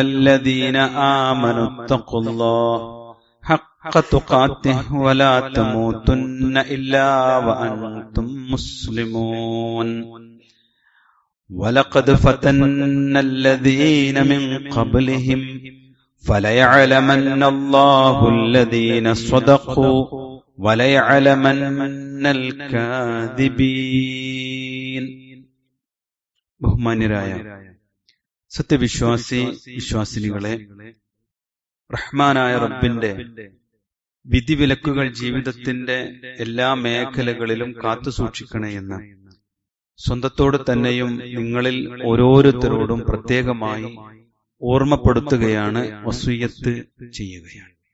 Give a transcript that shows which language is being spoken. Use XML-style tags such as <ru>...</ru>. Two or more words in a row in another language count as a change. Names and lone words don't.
<ar>الذين آمنوا اتقوا الله حق تقاته ولا تموتن إلا وأنتم مسلمون وَلَقَدْ فَتَنَّا الَّذِينَ مِنْ قَبْلِهِمْ فَلَيَعْلَمَنَّ اللَّهُ الَّذِينَ صَدَقُوا وَلَيَعْلَمَنَّ الْكَاذِبِينَ.</ar> <ml>ബഹുമാന്യരായ വിശ്വാസിനികളെ, റഹ്മാനായ റബ്ബിന്റെ വിധിവിലക്കുകൾ ജീവിതത്തിന്റെ എല്ലാ മേഖലകളിലും കാത്തുസൂക്ഷിക്കണേ എന്ന് സ്വന്തത്തോട് തന്നെയും നിങ്ങളിൽ ഓരോരുത്തരോടും പ്രത്യേകമായി ഓർമ്മപ്പെടുത്തുകയാണ്, വസിയ്യത്ത് ചെയ്യുകയാണ്.</ml>